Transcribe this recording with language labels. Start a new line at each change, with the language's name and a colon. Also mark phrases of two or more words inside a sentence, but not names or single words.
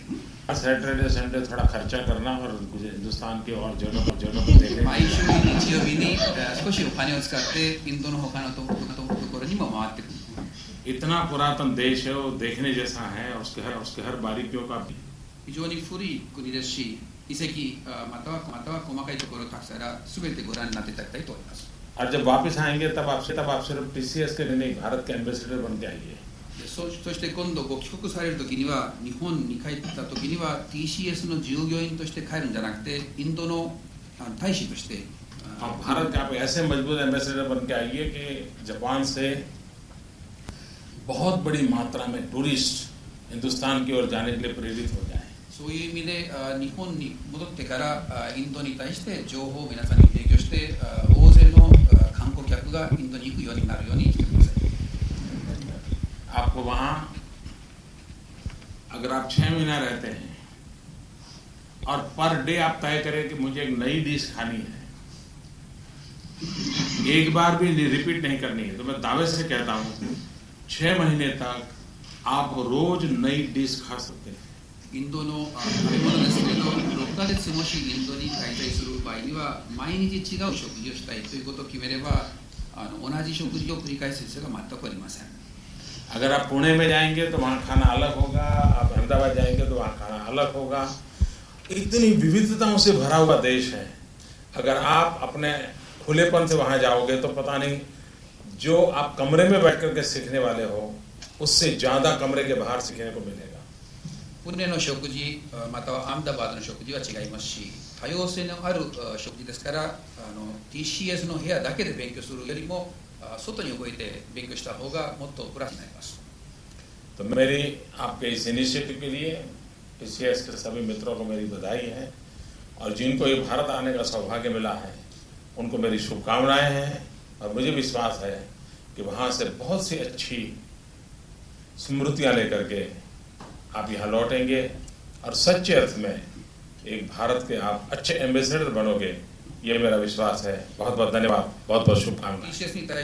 English: Saturday Sunday
Hindi: थोड़ा खर्चा करना और हिंदुस्तान के और जगहों को देखने।
Japanese: 毎週日曜日に少しお金を使ってインドの他のところにも回ってくる。
Hindi: इतना पुरातन देश है, वो देखने जैसा है, उसके हर बारीकियों का
Japanese: 非常に古い国ですし、遺跡または細かいところをたくさん全てご覧になっていただきたいと思います。
Hindi: और जब वापस आएंगे तब आप सिर्फ TCS के नहीं, भारत के एम्बेसडर बन के आइए।
Japanese: そして今度ご帰国されるときには、日本に帰ったときには TCS の従業員として帰るんじゃなくて、インドの大使として。
Hindi: आप भारत के आप ऐसे मजबूत एम्बेसडर बन के आइए कि जापान से बहुत बड़ी मात्रा में टूरिस्ट हिंदुस्तान की ओर जाने के लिए प्रेरित हो जाए।
Japanese: そういう意味で日本に戻ってからインドに対して情報を皆さんに提供して、大勢の観光客がインドに行くようになるようにしてください。
Hindi: आपको वहां अगर आप 6 महीना रहते हैं और
English: per day
Hindi: आप तय करें कि मुझे एक नई डिश खानी है, एक बार भी रिपीट नहीं करनी है, तो मैं दावे से कहता हूं 6 महीने तक आप रोज नई डिश खा सकते हैं।
Japanese: インドの食べ物ですけれど、6ヶ月もしインドに滞在する場合には、毎日違う食事をしたいということを決めれば、同じ食事を繰り返す必要が全くありません。
Hindi: अगर आप पुणे में जाएंगे तो वहाँ खाना अलग होगा, आप अहमदाबाद जाएंगे तो वहाँ खाना अलग होगा। इतनी विविधताओं से भरा हुआ देश है। अगर आप अपने खुलेपन से वहाँ जाओगे तो पता नहीं, जो आप कमरे में बैठ करके सीखने वाले हो उससे ज़्यादा कमरे के बाहर सीखने को मिलेगा।
Japanese: プネの食事、またはアムダバードの食事は違いますし、多様性のある食事ですから、TCS の部屋だけで勉強するよりも、外に動いて勉強した方がもっとプラスになります。
Hindi: तो मेरी आपके इस इनिशिएटिव के लिए TCS के सभी मित्रों को मेरी बधाई है, और जिनको ये भारत आने का सौभाग्य मिला है उनको मेरी शुभकामनाएं हैं, और मुझे विश्वास है कि वहाँ से बहुत सी अच्छी स्मृतियाँ लेकर के आप यहाँ लौटेंगे और सच्चे अर्थ में एक भारत के आप अच्छे एम्बेसडर बनोगे, ये मेरा विश्वास है। बहुत बहुत धन्यवाद, बहुत बहुत शुभकामनाएं।
Japanese: TCS に対して